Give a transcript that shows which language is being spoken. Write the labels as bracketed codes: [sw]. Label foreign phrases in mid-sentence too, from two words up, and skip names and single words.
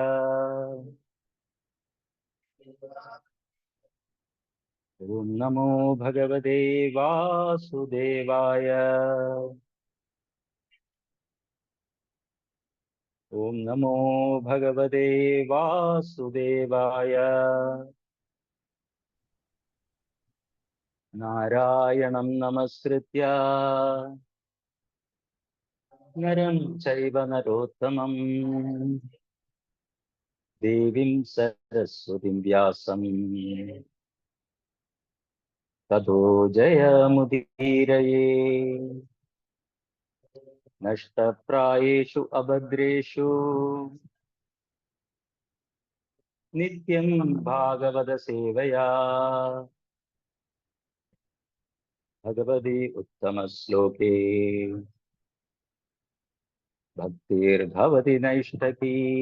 [sa] ओम नमो भगवते वासुदेवाय ओम नमो भगवते वासुदेवाय नारायणं नमस्कृत्य नरं चैव नरोत्तमं देवीं सरस्वतीं व्यासं ततो जयमुदीरये. नष्टप्रायेषु अभद्रेषु नित्यं भागवत सेवया भगवति उत्तम श्लोके भक्तिर्भवति नैष्टकी.